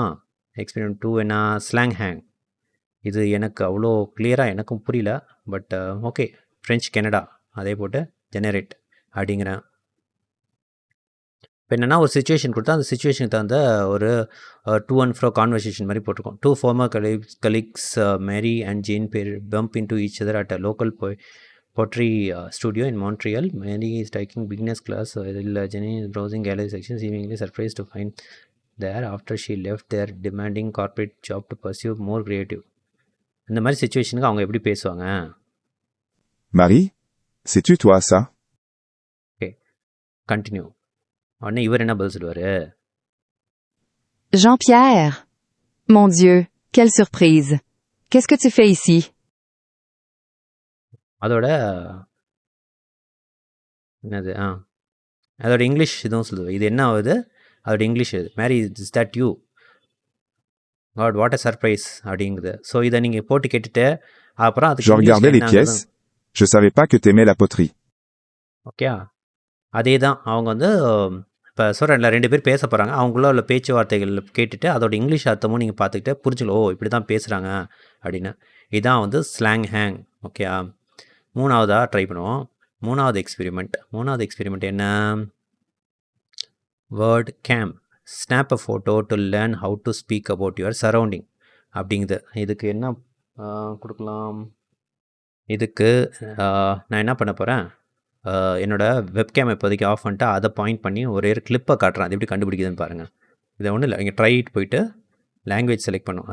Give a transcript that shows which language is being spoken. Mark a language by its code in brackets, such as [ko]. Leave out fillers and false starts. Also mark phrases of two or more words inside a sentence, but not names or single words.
[ta] எக்ஸ்பெரிமெண்ட் 2 என்ன, [en] slang hang. [ta] இது எனக்கு அவ்வளோ கிளியராக எனக்கும் புரியல. [en] but okay, French Canada [ta] அதே போட்டு ஜெனரேட் அப்படிங்கிறேன். இப்போ என்னென்னா ஒரு சுச்சுவேஷன் கொடுத்தா அந்த சுச்சுவேஷனுக்கு தகுந்த ஒரு [en] to and fro conversation [ta] மாதிரி போட்டிருக்கோம். [en] 2 former colleagues Mary and Jane bump into each other at a local pottery studio in Montreal. Mary is taking beginner's class while Jenny is browsing gallery section, seemingly surprised to find there after she left their demanding corporate job to pursue more creative. [ta] இந்த மாதிரி சுச்சுவேஷனுக்கு அவங்க எப்படி பேசுவாங்க? [fr] Marie, sais-tu toi ça? [en] okay, continue. [ta] உடனே இவர் என்ன பதில் சொல்லுவார்? [fr] Jean-Pierre. Mon Dieu, quelle surprise. Qu'est-ce que tu fais ici? [ta] அதோட என்னது, அதோட இங்கிலீஷ் இதுவும் சொல்லுது. இது என்ன ஆகுது, அதோட இங்கிலீஷ் இது. [en] Mary, is that you? God, what a surprise [ta] அப்படிங்குது. ஸோ இதை நீங்கள் போட்டு கேட்டுட்டு அப்புறம் [fr] Je regardais les pièces. Je savais pas que t'aimais la poterie. [ta] ஓகே, அதே தான். அவங்க வந்து இப்போ சொல்கிறேன்ல, 2 பேர் பேச போகிறாங்க. அவங்களும் உள்ள பேச்சுவார்த்தைகள் கேட்டுட்டு அதோட இங்கிலீஷ் அர்த்தமும் நீங்கள் பார்த்துக்கிட்டு புரிஞ்சுக்கலாம், ஓ இப்படி தான் பேசுகிறாங்க அப்படின்னு. இதுதான் வந்து [en] slang hang. [ta] ஓகே, 3வதாக ட்ரை பண்ணுவோம். 3வது எக்ஸ்பெரிமெண்ட் என்ன, [en] word game. snap a photo to learn how to speak about your surrounding [ta] அப்படிங்குது. இதுக்கு என்ன கொடுக்கலாம், இதுக்கு நான் என்ன பண்ண போகிறேன், என்னோடய வெப்கேம் இப்போதைக்கு ஆஃப் பண்ணிட்டு அதை பாயிண்ட் பண்ணி ஒரே ஒரு கிளிப்பை காட்டுறேன். அது எப்படி கண்டுபிடிக்குதுன்னு பாருங்கள். இதை ஒன்றும் இல்லை, இங்கே ட்ரைட் போயிட்டு [en] language select [ta] பண்ணும்.